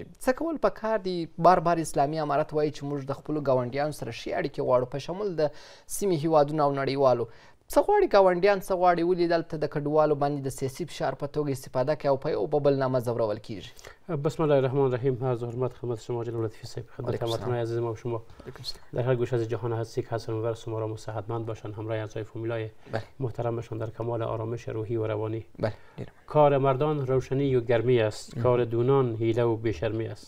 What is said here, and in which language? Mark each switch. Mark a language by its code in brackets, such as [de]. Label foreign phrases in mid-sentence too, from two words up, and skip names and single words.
[ps] څه کول پکار دي؟ بار بار اسلامي امارت وایي چې موږ د خپلو ګاونډیانو سره ښې اړیکې غواړو په شمول د سیمې هیوادونو او نړیوالو. څه غواړي ګاونډیان؟ څه غواړي؟ ولې دلته د کډوالو باندې د سیاسي فشار په توګه استفاده کوي او په یو په بل نامه ځورول کیږي؟ [ar] بسم الله الرحمن الرحیم. [fa] عرض حرمت خدمت شما جناب لطفی صاحب، خدمت هموطنان عزیز ما و شما در هر گوشه از جهان هستی که هستن و شما را صحتمند باشن، همراه اعضای فامیلای محترمشان در کمال آرامش روحی و روانی. کار مردان روشنی و گرمی است، کار دونان حیله و بیشرمی است.